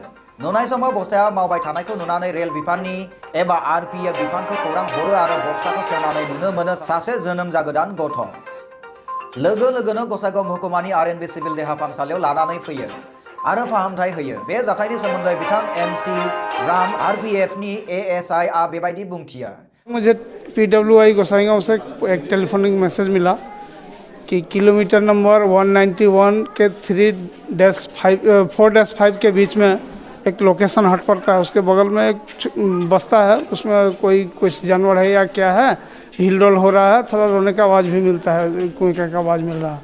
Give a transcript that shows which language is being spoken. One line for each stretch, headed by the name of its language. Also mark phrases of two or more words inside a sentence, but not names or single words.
Bodo: नुनाय समाव बस्थाया मावबाय थानायखौ नुनानै रेल बिफाननि एबा आरपीएफ बिफानखौ खौरां हरो आरो बस्थाखौ खेवनानै नुनो मोनो सासे जोनोम जागोदान गथ'। लोगो लोगोनो गसाइगाव महकुमानि आरएनबी सिभिल देहा फाहामसालियाव लानानै फैयो आरो फाहामथाय होयो। बे जाथायनि सोमोन्दै बिथां एमसी राम आरपीएफनि एएसआई आ बेबायदि बुंथियो।
Hindi: मुझे पीडब्ल्यूआई गोसाइगांव से एक
English: telephonic message
Hindi: मिला कि किलोमीटर नंबर 191 के 4-5 के बीच में एक लोकेशन हट पड़ता है। उसके बगल में एक बस्ता है, उसमें कोई जानवर है या क्या है, हिलडोल हो रहा है, थोड़ा रोने का आवाज़ भी मिलता है, कोई का आवाज़ मिल रहा है।